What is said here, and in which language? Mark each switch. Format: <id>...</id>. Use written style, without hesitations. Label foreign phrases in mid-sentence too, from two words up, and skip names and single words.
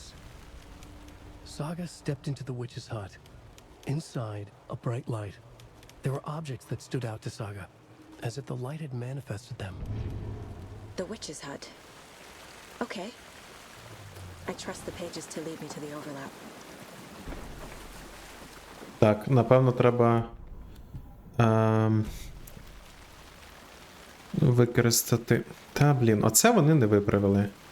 <en>Saga stepped into the witch's hut. Inside, a bright light. There were objects that stood out to Saga, as if the light had manifested them. The witch's hut. Okay. I trust the pages to lead me to the overlap.</en> <uk>Так, напевно, треба використати. Та, блін, оце вони не виправили.</uk>